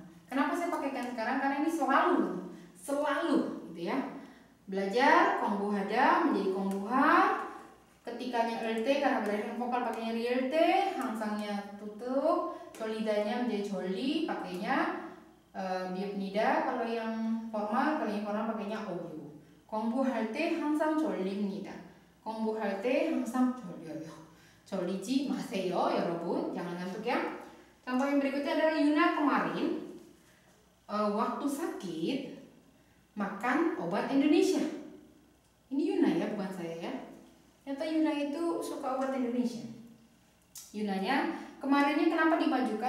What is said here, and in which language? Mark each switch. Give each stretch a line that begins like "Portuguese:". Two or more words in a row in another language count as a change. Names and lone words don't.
Indonesian: Kenapa saya pakaikan sekarang? Karena ini selalu gitu ya. Belajar kongbuhada menjadi kongbuha, ketikanya lt karena berakhir vokal pakainya rielte, hangsangnya tutup, jolidanya menjadi joli pakainya biupnida. Kalau yang formal pakainya oyu.
Korean: 공부할 때 항상 졸립니다. 공부할 때 항상 졸려요. 졸리지 마세요, 여러분.
Indonesian: Jangan ngantuk ya. Contoh yang berikutnya adalah Yuna kemarin waktu sakit makan obat Indonesia. Ini Yuna ya, bukan saya ya. Ternyata Yuna itu suka obat Indonesia. Yunanya kemarinnya kenapa dimajukan?